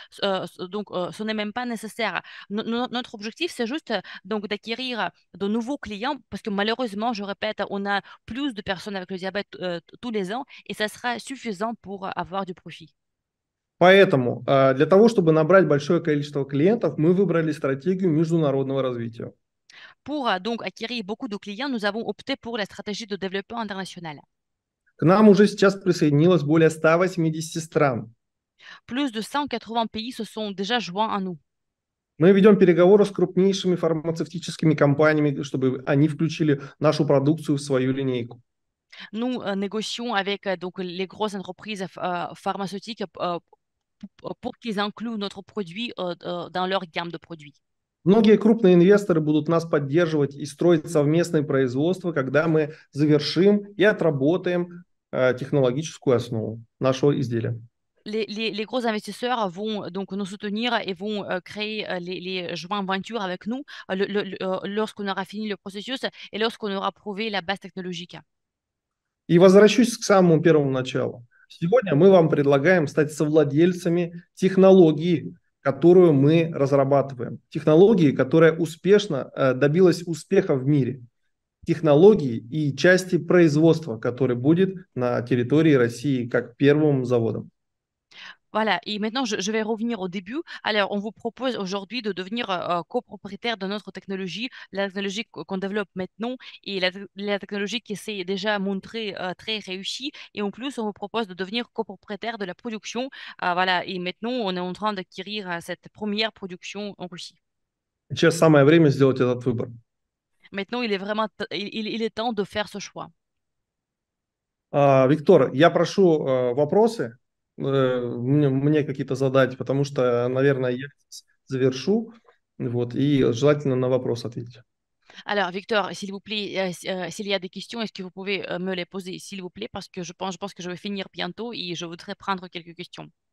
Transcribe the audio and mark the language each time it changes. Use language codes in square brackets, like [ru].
[fr] Ce n'est même pas nécessaire. Notre objectif, c'est juste donc d'acquérir de nouveaux clients parce que malheureusement, je répète, on a plus de personnes avec le diabète tous les ans et ça sera suffisant pour avoir du profit. [ru] Поэтому для того, чтобы набрать большое количество клиентов, мы выбрали стратегию международного развития. [fr] Pour donc acquérir beaucoup de clients, nous avons opté pour la stratégie de développement international. [ru] К нам уже сейчас присоединилось более 180 стран. [fr] Plus de 180 pays se sont déjà joints à nous. [ru] Мы ведем переговоры с крупнейшими фармацевтическими компаниями, чтобы они включили нашу продукцию в свою линейку. [fr] Nous négocions avec donc les grosses entreprises pharmaceutiques pour qu'ils incluent notre produit dans leur gamme de produits. [ru] Многие крупные инвесторы будут нас поддерживать и строить совместное производство, когда мы завершим и отработаем технологическую основу нашего изделия. [fr] Les gros investisseurs vont donc nous soutenir et vont créer les joint ventures avec nous lorsqu'on aura fini le processus et lorsqu'on aura prouvé la base technologique. [ru] И возвращусь к самому первому началу. Сегодня мы вам предлагаем стать совладельцами технологии, которую мы разрабатываем. Технологии, которая успешно добилась успеха в мире. Технологии и части производства, который будет на территории России как первым заводом. [fr] Voilà, et maintenant je vais revenir au début. Alors, on vous propose aujourd'hui de devenir copropriétaire de notre technologie, la technologie qu'on développe maintenant et la technologie qui s'est déjà montrée très réussie. Et en plus, on vous propose de devenir copropriétaire de la production. Voilà, et maintenant, on est en train d'acquérir cette première production en Russie. [ru] Сейчас самое время сделать этот выбор. [fr] Maintenant, il est vraiment, il est temps de faire ce choix. [ru] Виктор, я прошу вопросы мне какие-то задать, потому что, наверное, я завершу, вот, и желательно на вопрос ответить. [fr] Alors, Victor, s'il vous plaît, s'il y a des questions, est-ce que vous pouvez me les poser, s'il vous plaît, parce que je pense que je vais finir bientôt et je voudrais prendre quelques questions.